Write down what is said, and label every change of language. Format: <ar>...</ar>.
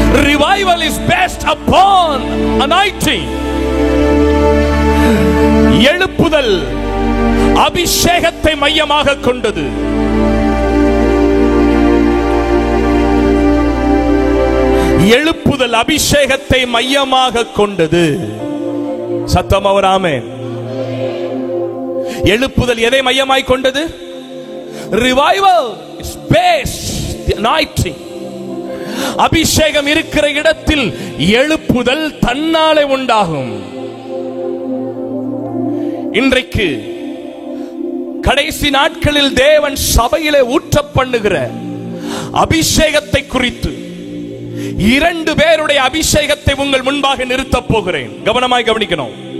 <en>Revival is based upon anointing.</en> <ta>எழுப்புதல் அபிஷேகத்தை மையமாக கொண்டது. எழுப்புதல் அபிஷேகத்தை மையமாக கொண்டது. சத்தமா ஒரு ஆமென். எழுப்புதல் எதை மையமாய் கொண்டது?</ta> <en>Revival is based on anointing.</en> <ta>அபிஷேகம் இருக்கிற இடத்தில் எழுப்புதல் தன்னாலே உண்டாகும். இன்றைக்கு கடைசி நாட்களில் தேவன் சபையிலே ஊற்ற பண்ணுகிற அபிஷேகத்தை குறித்து 2 பேருடைய அபிஷேகத்தை உங்கள் முன்பாக நிறுத்தப் போகிறேன். கவனமாய் கவனிக்கணும்.</ta>